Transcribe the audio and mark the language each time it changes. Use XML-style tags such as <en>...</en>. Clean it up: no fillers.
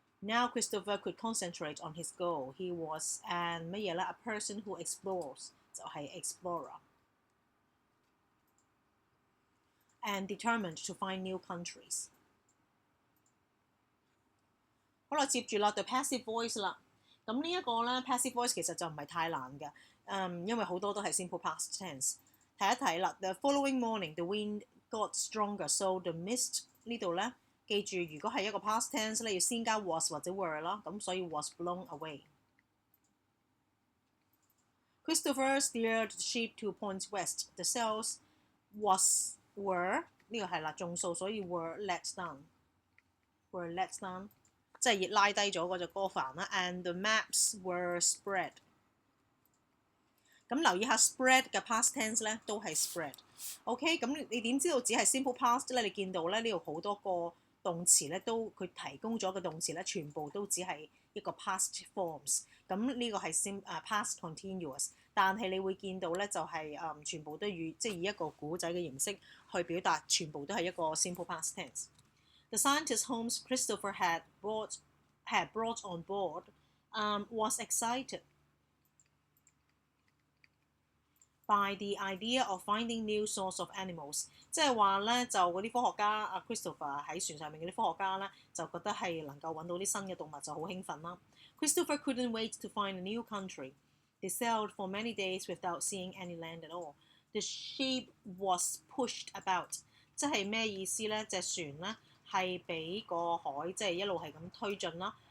<en>Now Christopher could concentrate on his goal. He was an 乜嘢咧 ？A person who explores 就係 explorer, and determined to find new countries.</en> <zh>好啦，接住啦，對 passive voice 啦。咁呢一個咧 passive voice 其實就唔係太難嘅，因為好多都係 simple past tense。睇一睇啦 ，</zh> <en>the following morning the wind got stronger, so the mist</en> <zh>呢度咧，記住如果係一個 past tense 咧，要先加 was 或者 were 啦，咁所以</zh> <en>was blown away。 Christopher steered the ship to point west. The sails were</en> <zh>呢個係啦，眾數，所以</zh> <en>were let down，</en> <zh>即係拉低咗嗰隻歌帆啦。</zh> <en>And the maps were spread。</en> <zh>咁留意下 spread 嘅 past tense 咧，都係 spread。OK， 咁你點知道只係 simple past 咧？你見到咧呢度好多個動詞咧，都佢提供咗嘅動詞咧，全部都只係一個 past forms。咁呢個係past continuous， 但係你會見到咧就係全部都即係以一個古仔嘅形式去表達，全部都係一個 simple past tense。</zh> <en>The scientist whom Christopher had brought on board was excited. by the idea of finding new source of animals，</en> <zh>即係話咧就嗰啲科學家阿 Christopher 喺船上面嗰啲科學家咧就覺得係能夠揾到啲新嘅動物就好興奮啦。</zh> <en>Christopher couldn't wait to find a new country. They sailed for many days without seeing any land at all. The ship was pushed about，</en> <zh>即係咩意思咧？隻船咧係俾個海即係一路係咁推進啦。</zh>